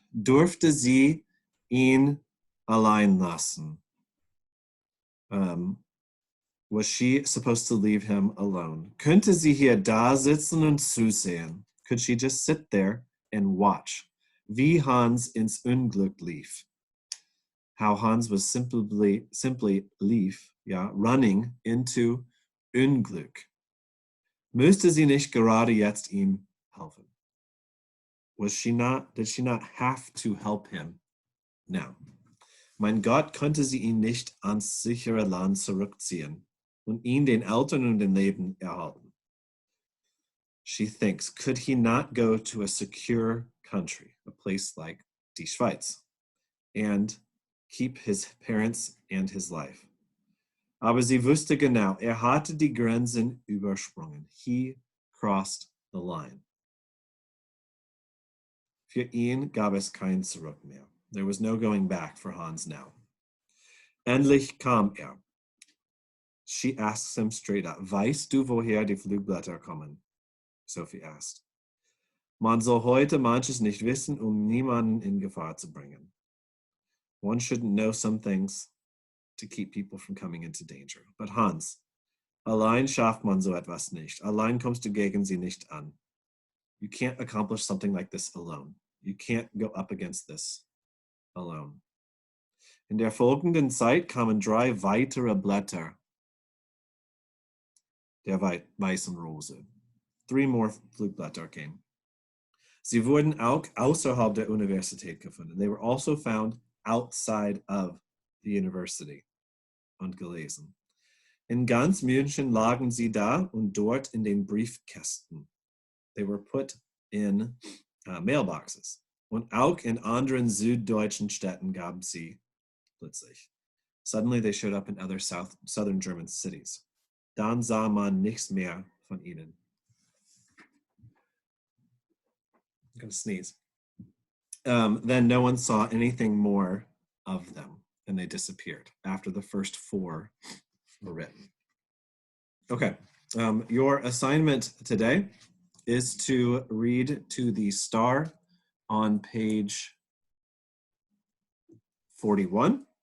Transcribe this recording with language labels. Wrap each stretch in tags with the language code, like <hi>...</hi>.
<de>Durfte sie ihn allein lassen?</de> <en>Was she supposed to leave him alone?</en> <de>Könnte sie hier da sitzen und zusehen?</de> <en>Could she just sit there and watch?</en> <de>Wie Hans ins Unglück lief.</de> <en>How Hans was simply lief, yeah, running into Unglück.</en> <de>Müsste sie nicht gerade jetzt ihm helfen?</de> <en>Did she not have to help him now?</en> <de>Mein Gott, konnte sie ihn nicht ans sichere Land zurückziehen und ihn den Eltern und dem Leben erhalten?</de> <en>She thinks, could he not go to a secure country, a place like die Schweiz, and keep his parents and his life?</en> <de>Aber sie wusste genau, hatte die Grenzen übersprungen.</de> <en>He crossed the line.</en> <de>Für ihn gab es kein Zurück mehr.</de> <en>There was no going back for Hans now.</en> <de>Endlich kam er.</de> <en>She asks him straight up,</en> <de>weißt du, woher die Flugblätter kommen?</de> <en>Sophie asked.</en> <de>Man soll heute manches nicht wissen, niemanden in Gefahr zu bringen.</de> <en>One shouldn't know some things to keep people from coming into danger.</en> <de>But Hans, allein schafft man so etwas nicht. Allein kommst du gegen sie nicht an.</de> <en>You can't accomplish something like this alone. You can't go up against this alone.</en> <de>In der folgenden Zeit kamen 3 weitere Blätter.</de> <en>der Weisse Rose. 3 more Flugblätter came.</en> <de>Sie wurden auch außerhalb der Universität gefunden.</de> <en>They were also found outside of the university</en> <de>und gelesen. In ganz München lagen sie da und dort in den Briefkästen.</de> <en>They were put in mailboxes.</en> <de>Und auch in anderen süddeutschen Städten gab sie plötzlich.</de> <en>Suddenly they showed up in other southern German cities.</en> <de>Dann sah man nichts mehr von ihnen.</de> <en>I'm going to sneeze. Then no one saw anything more of them, and they disappeared after the first 4 were written. Okay, your assignment today is to read to the star on page 41.</en>